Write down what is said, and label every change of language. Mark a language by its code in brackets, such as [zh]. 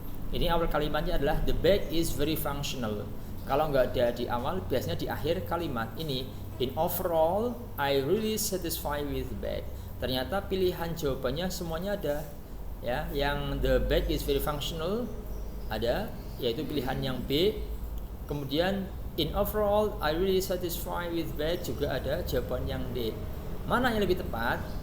[id] Ini awal kalimatnya adalah [en] the bag is very functional. [id] Kalau nggak ada di awal, biasanya di akhir kalimat ini. [en] In overall, I really satisfied with the bag. [id] Ternyata pilihan jawabannya semuanya ada. Ya, yang [en] the bag is very functional [id] ada, yaitu pilihan yang B. Kemudian [en] in overall, I really satisfied with the bag [id] juga ada, jawaban yang D. Mana yang lebih tepat?